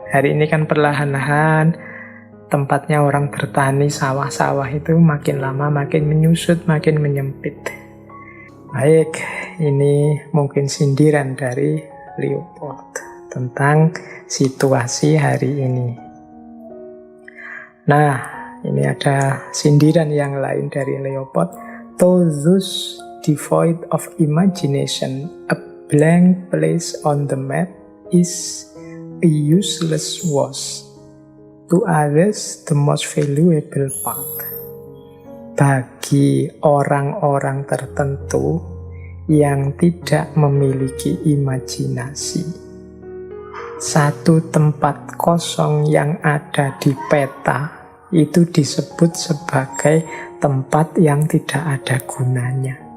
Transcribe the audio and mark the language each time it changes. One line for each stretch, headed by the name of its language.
Indonesian: Hari ini kan perlahan-lahan tempatnya orang bertani, sawah-sawah itu makin lama makin menyusut, makin menyempit. Baik, ini mungkin sindiran dari Leopold tentang situasi hari ini. Nah, ini ada sindiran yang lain dari Leopold.
English: To those devoid of imagination, a blank place on the map is a useless wash. To others, the most valuable part.
Indonesian: Bagi orang-orang tertentu yang tidak memiliki imajinasi, satu tempat kosong yang ada di peta itu disebut sebagai tempat yang tidak ada gunanya.